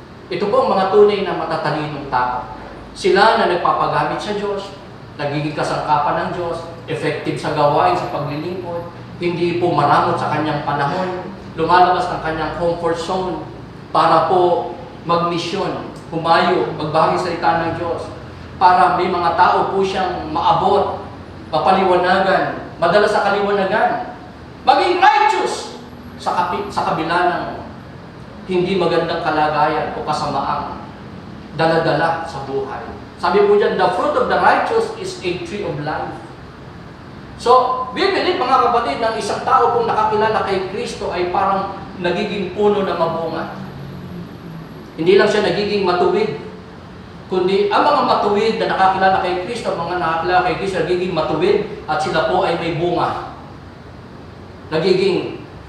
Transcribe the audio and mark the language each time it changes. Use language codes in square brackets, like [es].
[tl] Ito po ang mga tunay na matatalinong tao. Sila na nagpapagamit sa Diyos, nagiging kasangkapan ng Diyos, effective sa gawain, sa paglilingkod, hindi po maramot sa kanyang panahon, lumalabas ng kanyang comfort zone para po magmisyon, humayo, magbahagi sa salita ng Diyos, para may mga tao po siyang maabot, mapaliwanagan, madala sa kaliwanagan, maging righteous sa kabila ng hindi magandang kalagayan o kasamaang dala-dala sa buhay. Sabi po dyan, [en] the fruit of the righteous is a tree of life. [tl] So, bibili mga kapatid ng isang tao kung nakakilala kay Kristo ay parang nagiging puno na mabunga. Hindi lang siya nagiging matuwid, kundi ang mga matuwid na nakakilala kay Kristo, mga nakakilala kay Kristo, nagiging matuwid at sila po ay may bunga. Nagiging